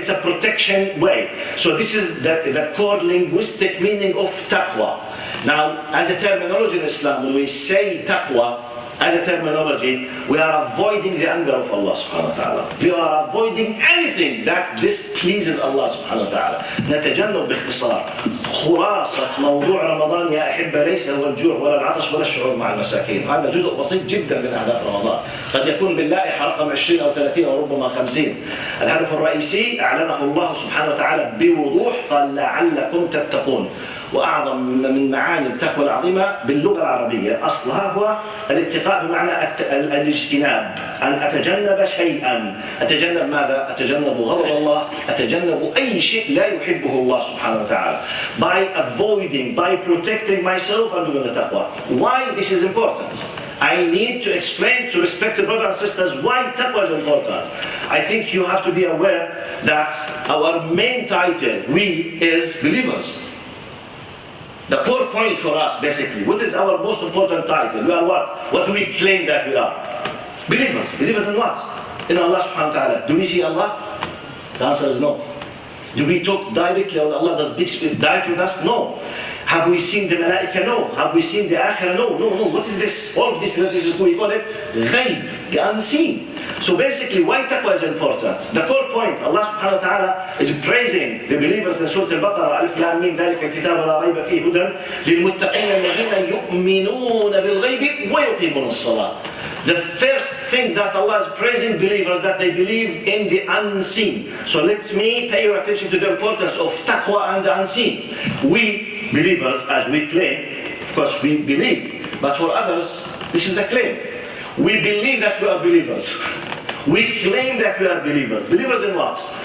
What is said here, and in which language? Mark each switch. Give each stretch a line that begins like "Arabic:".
English: It's a protection way. So this is the core linguistic meaning of taqwa. Now, as a terminology in Islam, when we say taqwa, as a terminology, we are avoiding the anger of Allah subhanahu wa ta'ala. We are avoiding anything that displeases Allah subhanahu wa ta'ala.
Arabic: نتجنب باختصار. خلاصة موضوع رمضان يا أحبة ليس هو الجوع ولا العطش ولا الشعور مع المساكين. هذا جزء بسيط جدا من أهداف رمضان. قد يكون باللائحة رقم 20 أو 30 أو ربما 50. الهدف الرئيسي أعلنه الله سبحانه وتعالى بوضوح، قال لعلكم تتقون. وأعظم من معاني التقوى العظيمة باللغة العربية أصلها هو الاتقاء بمعنى الاجتناب، أن أتجنب شيئا. أتجنب ماذا؟ أتجنب غضب الله، أتجنب أي شيء لا يحبه الله سبحانه وتعالى.
English: By avoiding, by protecting myself and doing the taqwa. Why this is important? I need to explain to respected brothers and sisters why taqwa is important. I think you have to be aware that our main title, we, is believers. The core point for us, basically, what is our most important title? We are what? What do we claim that we are? Believers. Believers in what? In Allah subhanahu wa ta'ala. Do we see Allah? The answer is no. Do we talk directly with Allah? Does Big Spirit direct with us? No. Have we seen the malaika? No. Have we seen the akhirah? No. What is this? All of this, we call it ghaib, the unseen. So basically, why taqwa is important? The core point, Allah subhanahu wa ta'ala is praising the believers in Surah Al-Baqarah,
Arabic: ألف لام ميم ذلك الكتاب لا ريب فيه هدى للمتقين الذين يؤمنون بالغيب ويقيمون الصلاة.
English: The first thing that Allah is praising believers, that they believe in the unseen. So let me pay your attention to the importance of taqwa and the unseen. We believers, as we claim, of course we believe, but for others, this is a claim. We believe that we are believers. We claim that we are believers. Believers in what?